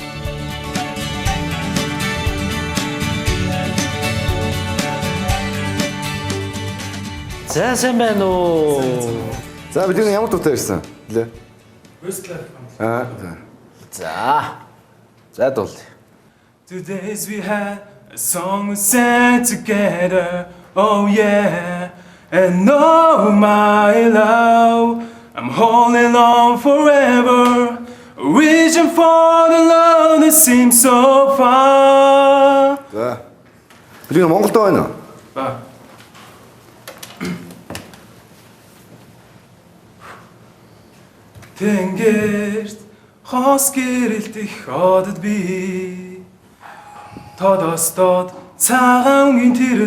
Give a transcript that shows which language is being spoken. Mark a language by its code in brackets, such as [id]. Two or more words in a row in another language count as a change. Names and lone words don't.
[mn] За сайн байна уу? За бид ямар дуутай ирсэн? Лээ. Westlife. За. За дуул. [en] Today's we had a song we sang together. Oh yeah. And oh my love, I'm holding on forever, reaching for the love that seems so far. [mn] За. Бид Монголд байна уу? Ба. Тэнгэрт хос гэрэлт их одод би тодостод цагаангийн тэр